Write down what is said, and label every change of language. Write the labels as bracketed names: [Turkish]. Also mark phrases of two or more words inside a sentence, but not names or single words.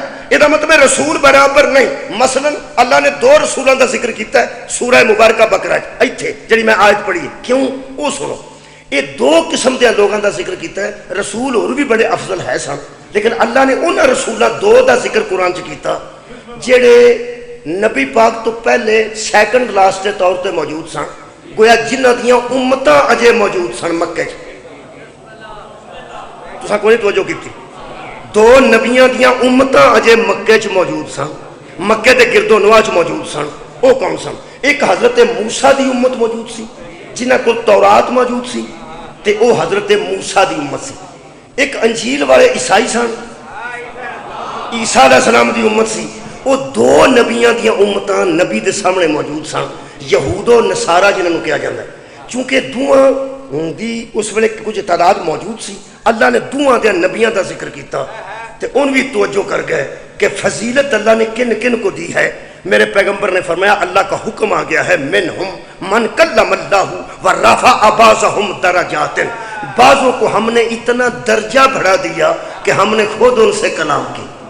[Urdu] یہ مطلب رسول برابر نہیں. مثلا اللہ نے 2 رسولوں کا ذکر کیتا ہے سورہ مبارکہ بقرہ [Punjabi] ایتھے جڑی میں آیت پڑھی ہے. [Urdu] کیوں؟ وہ سنو. یہ 2 قسم کے لوگوں کا ذکر کیتا ہے. [Punjabi] رسول اور بھی بڑے افضل ہے سن، لیکن اللہ نے انہاں رسولوں 2 کا ذکر قرآن چ کیتا جڑے نبی پاک تو پہلے سیکنڈ لاسٹ کے طور پہ موجود سن، گویا جنہ دیاں امتاں اجے موجود سن مکے چ. تساں کوئی توجہ کیتی؟ 2 نبیاں دیاں امتاں اجے مکے چ موجود سن، مکے دے گرد و نواح چ موجود سن. وہ کون سن؟ ایک حضرت موسیٰ دی امت موجود سی جنہ کو تورات موجود سی تے او حضرت موسیٰ دی امت سی. ایک انجیل والے عیسائی سن، عیسیٰ علیہ السلام دی امت سی. وہ 2 نبیاں دیاں امتاں نبی دے سامنے موجود سن، یہود و نصارہ جنہوں نے کیا جاتا ہے. چونکہ دوہاں دی اس ویلے کچھ تعداد موجود سی، اللہ نے دوہاں دے نبیاں دا ذکر کیتا تے ان بھی توجہ کر گئے کہ فضیلت اللہ نے کن کن کو دی ہے. [Urdu] میرے پیغمبر نے فرمایا اللہ کا حکم آ گیا ہے [Arabic] منہم من کلم اللہ ورفع بعضهم درجات. [Urdu] بعضوں کو ہم نے اتنا درجہ بڑھا دیا کہ ہم نے خود ان سے کلام کی.